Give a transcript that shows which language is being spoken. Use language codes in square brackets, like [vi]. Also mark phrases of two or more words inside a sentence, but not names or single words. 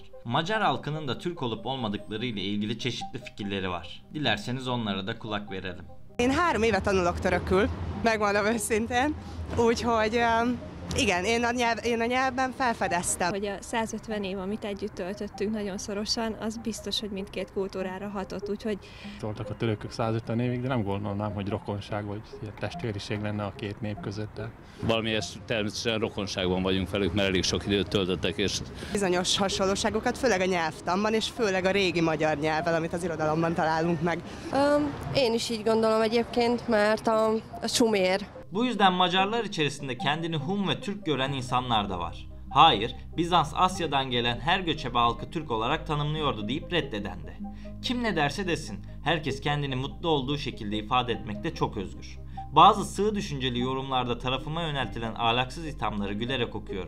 [tr] Macar halkının da Türk olup olmadıkları ile ilgili çeşitli fikirleri var. Dilerseniz onlara da kulak verelim. [hu] Én 3 éve tanulok törökül, megmondom őszintén, úgyhogy igen, én a nyelvben felfedeztem. Hogy a 150 év, amit együtt töltöttünk nagyon szorosan, az biztos, hogy mindkét kultúrára hatott, úgyhogy... Voltak a törökök 150 évig, de nem gondolnám, hogy rokonság vagy ilyen testvériség lenne a két nép között. De... Valamelyes természetesen rokonságban vagyunk velük, mert elég sok időt töltöttek, és... Bizonyos hasonlóságokat, főleg a nyelvtanban, és főleg a régi magyar nyelvvel, amit az irodalomban találunk meg. Én is így gondolom egyébként, mert a sumér. [tr] Bu yüzden Macarlar içerisinde kendini Hun ve Türk gören insanlar da var. Hayır, Bizans Asya'dan gelen her göçebe halkı Türk olarak tanımlıyordu deyip reddeden de. Kim ne derse desin, herkes kendini mutlu olduğu şekilde ifade etmekte çok özgür. Bazı sığ düşünceli yorumlarda tarafıma yöneltilen ahlaksız ithamları gülerek okuyorum.